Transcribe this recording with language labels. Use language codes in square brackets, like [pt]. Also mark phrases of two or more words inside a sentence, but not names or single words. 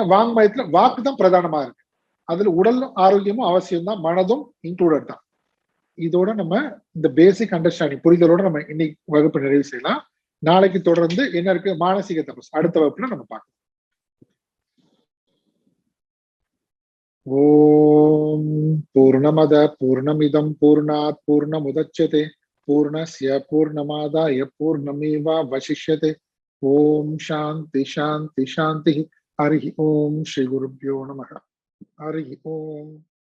[ta] வாங்மயத்துல வாக்கு தான் பிரதானமா இருக்கு. அதுல உடல் ஆரோக்கியமும் அவசியம் தான், மனதும் இன்க்ளூடட் தான். இதோட நம்ம இந்த [en] basic understanding [ta] புரிதலோட நம்ம இன்னைக்கு வகுப்பு நிறைவு செய்யலாம். நாளைக்கு தொடர்ந்து என்ன இருக்கு? மானசீக தபஸ் அடுத்த வகுப்புல நம்ம பார்க்கலாம். [sa] ॐ पूर्णमदः पूर्णमिदं पूर्णात् पूर्णमुदच्यते पूर्णस्य पूर्णमादाय पूर्णमेवावशिष्यते. ॐ शान्तिः शान्तिः शान्तिः हरि ॐ श्री गुरुभ्यो नमः. हरि ॐ.